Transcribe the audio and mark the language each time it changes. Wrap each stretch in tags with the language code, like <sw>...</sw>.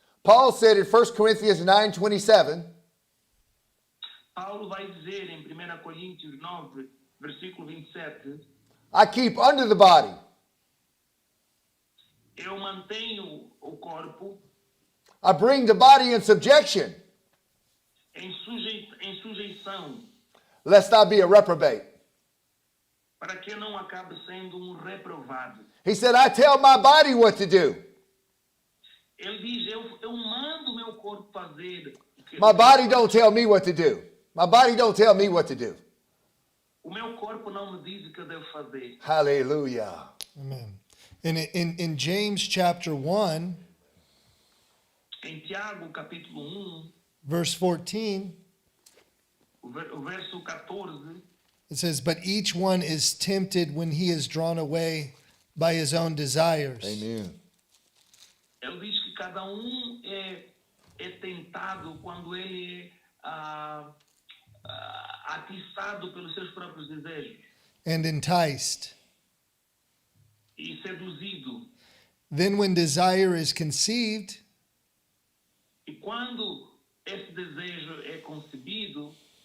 <en>Paul said in 1 Corinthians 9:27,</en> <pt>Paulo vai dizer em 1 Coríntios 9, versículo 27,</pt> <en>I keep under the body,</en> <pt>eu mantenho o corpo</pt> <en>I bring the body in subjection,</en> <pt>em sujeição,</pt> <en>lest I be a reprobate.</en> <pt>para que eu não acabe sendo um reprovado.</pt> <en>He said, I tell my body what to do.</en> <pt>Ele diz, eu mando meu corpo fazer o que</pt> <en>My body don't tell me what to do. My body don't tell me what to do.</en> <pt>o meu corpo não me diz o que eu devo fazer.</pt> <en>Hallelujah. Amen. In James chapter 1,</en> <pt>Em Tiago, capítulo 1,</pt> <en>verse 14,</en> <pt>o verso 14,</pt> <en>it says, "But each one is tempted when he is drawn away by his own desires." Amen.</en> <pt>ele diz que cada é tentado quando ele é atiçado pelos seus próprios desejos</pt> <en>And enticed.</en> <pt>e seduzido.</pt> <en>Then when desire is conceived,</en> <pt>E quando esse desejo é concebido,</pt>